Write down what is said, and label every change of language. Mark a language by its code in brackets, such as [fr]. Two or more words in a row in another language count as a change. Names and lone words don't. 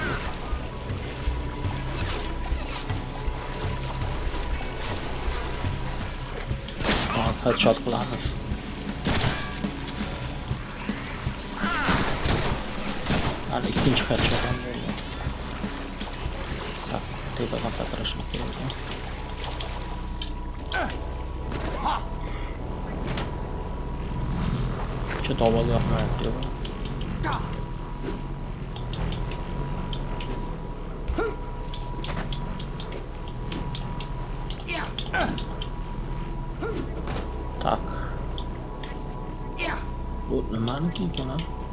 [uz] Headshot qilamiz. Hali ikkinchi headshot ham bo'ldi. Tak, tepadan patrashni kerak ekan. [tr] Şu tavalı yapmaya diyor. [uz] Tak. Bu nimaniki ekan ha?